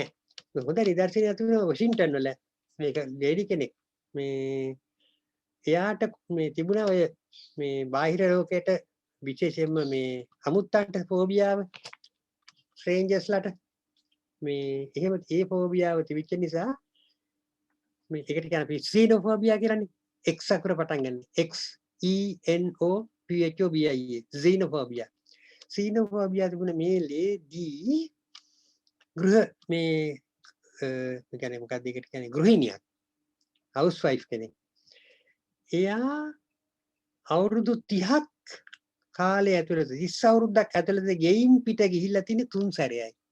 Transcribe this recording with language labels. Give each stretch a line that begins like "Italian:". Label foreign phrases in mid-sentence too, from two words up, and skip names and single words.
Sinhala: හොඳ නිදර්ශනයක් තිබුණා වොෂින්ටන් වල මේක ලේඩි කෙනෙක් මේ එයාට මේ තිබුණා ඔය මේ බාහිර ලෝකයට විශේෂයෙන්ම මේ අමුත්තන්ට
English: phobia strangers
Sinhala: මේ එහෙම ඒ ෆෝබියාව තිබිච්ච නිසා මේ ඒකට කියන අපි සීනෝෆෝබියා කියලානේ X අකුර පටන් ගන්න X E N O P H O B I A සීනෝෆෝබියා සීනෝෆෝබියා තිබුණ මේ ලේදී ගෘහ මේ කියන්නේ මොකක්ද ඒකට කියන්නේ ගෘහිණියක්
English: house wife
Sinhala: කෙනෙක් එයා අවුරුදු 30ක් කාලය ඇතුළත 30 අවුරුද්දක් ඇතුළත ගෙයින් පිට ගිහිල්ලා තියෙන 3 සැරයයි